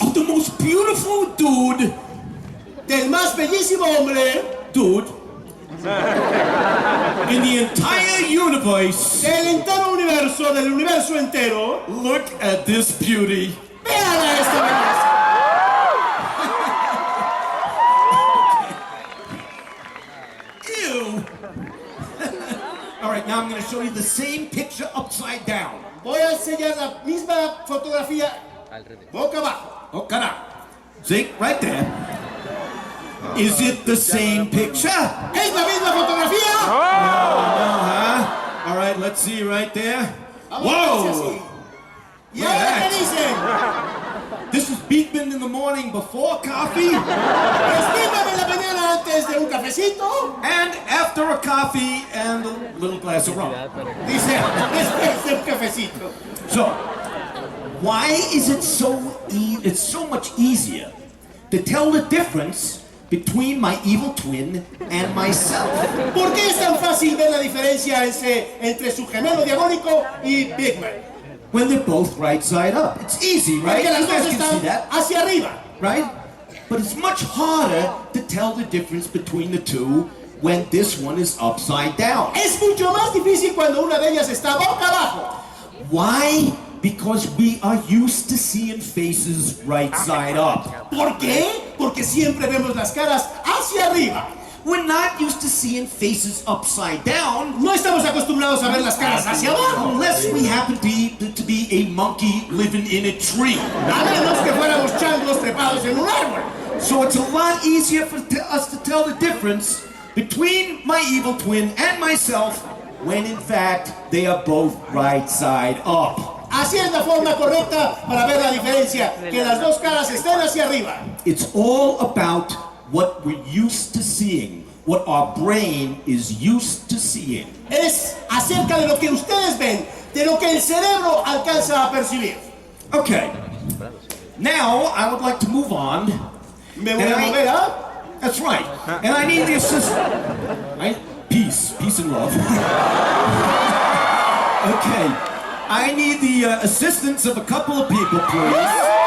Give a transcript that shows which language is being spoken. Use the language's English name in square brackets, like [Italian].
[English] of the most beautiful dude [Spanish] del más bellísimo hombre [English] in the entire universe. [Spanish] del entero universo, del universo entero. [English] Look at this beauty. [Spanish] Vean a esta belleza. Ew. [English] All right, now I'm going to show you the same picture upside down. [Spanish] Voy a enseñar la misma fotografía boca abajo. [English] Oh, caramba. See, right there. Is it the same picture? [Spanish] ¿Es la misma fotografía? [English] No, huh? All right, let's see right there. [Spanish] Vamos a ver si Whoa! así. ¿Y ahora qué dicen? [English] This is Beakman in the morning before coffee [Spanish] Estímame en la mañana antes de un cafecito. [English] and after a coffee and a little glass of rum. [Spanish] Dice, después de un cafecito. [English] So, why is it it's so much easier to tell the difference between my evil twin and myself? [Spanish] ¿Por qué es tan fácil ver la diferencia entre su gemelo diabólico y Beakman? [English] When they're both right side up. It's easy, right? [Spanish] Porque las [English] You guys [Spanish] dos [English] can see [Spanish] están [English] that, [Spanish] hacia arriba. [English] right? But it's much harder to tell the difference between the two when this one is upside down. [Spanish] Es mucho más difícil cuando una de ellas está boca abajo. [English] Why? Because we are used to seeing faces right side up. [Spanish] ¿Por qué? Porque siempre vemos las caras hacia arriba. [English] We're not used to seeing faces upside down. [Spanish] No estamos acostumbrados a ver las caras hacia abajo. [English] Unless we happen to be a monkey living in a tree. [Spanish] A menos que fuéramos changos trepados en un árbol. [English] So it's a lot easier for us to tell the difference between my evil twin and myself when in fact they are both right side up. [Spanish] Así es la forma correcta para ver la diferencia, que las dos caras estén hacia arriba. [English] It's all about what we're used to seeing, what our brain is used to seeing. [Spanish] Es acerca de lo que ustedes ven, de lo que el cerebro alcanza a percibir. [English] Okay, now I would like to move on. [Spanish] Me voy a mover, ¿ah? [English] That's right, and I need the assistance. Peace and love. Okay, I need the assistance of a couple of people, please.